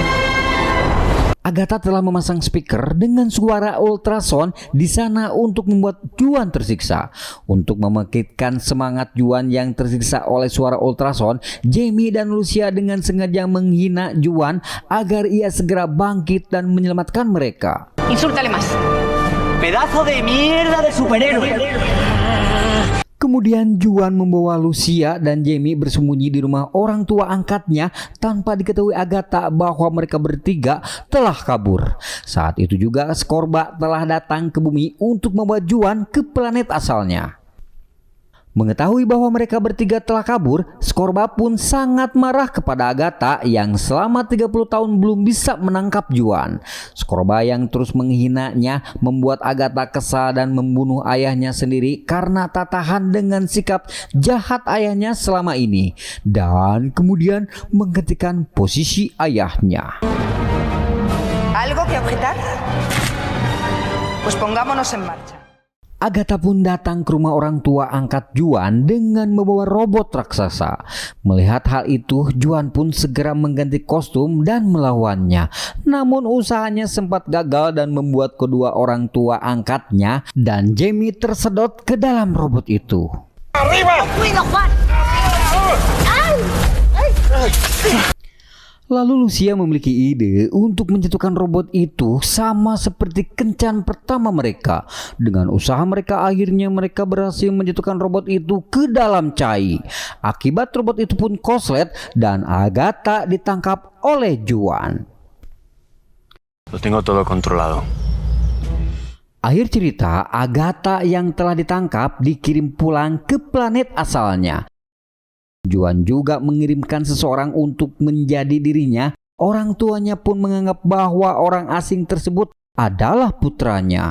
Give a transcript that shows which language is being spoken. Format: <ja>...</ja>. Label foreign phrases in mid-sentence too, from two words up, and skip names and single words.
<id>Agatha telah memasang speaker dengan suara ultrasound di sana untuk membuat Juan tersiksa. Untuk membangkitkan semangat Juan yang tersiksa oleh suara ultrasound, Jamie dan Lucia dengan sengaja menghina Juan agar ia segera bangkit dan menyelamatkan mereka.</id> <es>Insúltale más. ¡Pedazo de mierda de superhéroe!</es> <id>Kemudian Juan membawa Lucia dan Jamie bersembunyi di rumah orang tua angkatnya tanpa diketahui Agatha bahwa mereka bertiga telah kabur. Saat itu juga Scorba telah datang ke bumi untuk membawa Juan ke planet asalnya. Mengetahui bahwa mereka bertiga telah kabur, Scorba pun sangat marah kepada Agatha yang selama 30 tahun belum bisa menangkap Juan. Scorba yang terus menghinanya membuat Agatha kesal dan membunuh ayahnya sendiri karena tak tahan dengan sikap jahat ayahnya selama ini, dan kemudian menggantikan posisi ayahnya.</id> <es>¿Algo que objetar? Pues pongámonos en marcha.</es> <id>Agatha pun datang ke rumah orang tua angkat Juan dengan membawa robot raksasa. Melihat hal itu, Juan pun segera mengganti kostum dan melawannya. Namun usahanya sempat gagal dan membuat kedua orang tua angkatnya dan Jamie tersedot ke dalam robot itu.</id> <es>¡Arriba! ¡Cuido, Juan! ¡Ay! ¡Ay!</es> <id>Lalu Lucia memiliki ide untuk menjatuhkan robot itu sama seperti kencan pertama mereka. Dengan usaha mereka akhirnya mereka berhasil menjatuhkan robot itu ke dalam cai. Akibat robot itu pun koslet dan Agatha ditangkap oleh Juan.</id> <es>Lo tengo todo controlado.</es> <id>Akhir cerita, Agatha yang telah ditangkap dikirim pulang ke planet asalnya. Juan juga mengirimkan seseorang untuk menjadi dirinya. Orang tuanya pun menganggap bahwa orang asing tersebut adalah putranya.</id>